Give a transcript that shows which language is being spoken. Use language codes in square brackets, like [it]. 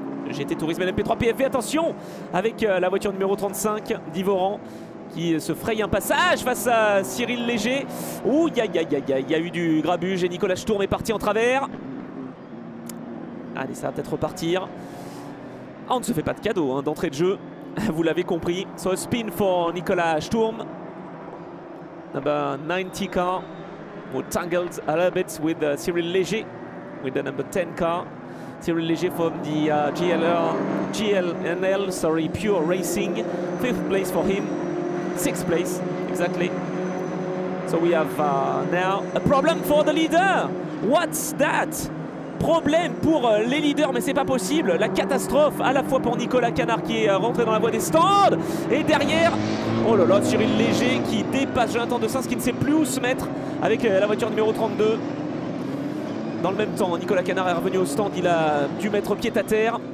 [fr] GT Tourisme LMP3 PFV, attention avec la voiture numéro 35 d'Yves Oran qui se fraye un passage face à Cyril Léger. Ouh, il y a eu du grabuge et Nicolas Sturm est parti en travers. Allez, ça va peut-être repartir. Ah, on ne se fait pas de cadeau d'entrée de jeu, vous l'avez compris. [en] So a spin for Nicolas Sturm. Number 90 car who tangled a little bit with Cyril Léger with the number 10 car. Cyril Léger from the GLNL, sorry, Pure Racing. 5th place for him. 6th place, exactly. So we have now a problem for the leader. What's that? [fr] Problème pour les leaders, mais c'est pas possible. La catastrophe à la fois pour Nicolas Canard qui est rentré dans la voie des stands, et derrière, oh là là, Cyril Léger qui dépasse Jonathan Dessens, qui ne sait plus où se mettre avec la voiture numéro 32. Dans le même temps, Nicolas Canard est revenu au stand, il a dû mettre pied à terre.